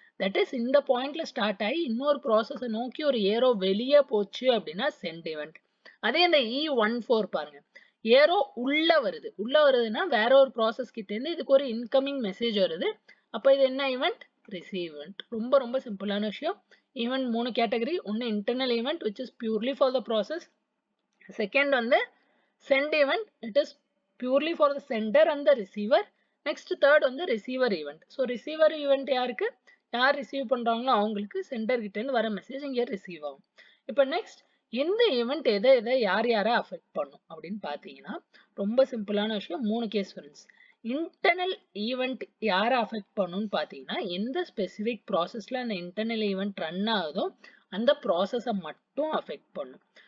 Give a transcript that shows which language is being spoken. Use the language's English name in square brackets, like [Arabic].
[Tamil] That is இந்த பாயிண்ட்ல start ஆகி இன்னொரு ப்ராசஸை நோக்கி ஒரு ஏரோ வெளியே போச்சு அப்படின்னா சென்ட் ஈவெண்ட். அதே இந்த E14 பாருங்க, ஏரோ உள்ள வருது, உள்ள வருதுன்னா வேற ஒரு ப்ராசஸ் கிட்ட இருந்து இதுக்கு ஒரு இன்கமிங் மெசேஜ் வருது. அப்ப இது என்ன ஈவெண்ட், ரிசீவ் ஈவெண்ட். ரொம்ப ரொம்ப சிம்பிளான விஷயம். Event 3 category. ஒன்னு internal event [English] which is purely for the process. [Tamil] Second வந்து send event, [English] it is purely for the sender and the receiver. [Tamil] next third வந்து receiver event. so receiver event யாருக்கு, யார் receive பண்றாங்களோ அவங்களுக்கு சென்டர் கிட்ட இருந்து வர மெசேஜ் இங்க ரிசீவ் ஆகும். இப்போ நெக்ஸ்ட் இந்த ஈவெண்ட் எதை யாரை அஃபெக்ட் பண்ணும் அப்படின்னு பாத்தீங்கன்னா ரொம்ப சிம்பிளான விஷயம். 3 கேஸ் ஃப்ரெண்ட்ஸ். இன்டர்னல் ஈவெண்ட் யாரை அஃபெக்ட் பண்ணும்னு பாத்தீங்கன்னா எந்த ஸ்பெசிபிக் ப்ராசஸ்ல அந்த இன்டர்னல் ஈவெண்ட் ரன் ஆகுதோ அந்த ப்ராசஸை மட்டும் அஃபெக்ட் பண்ணும்.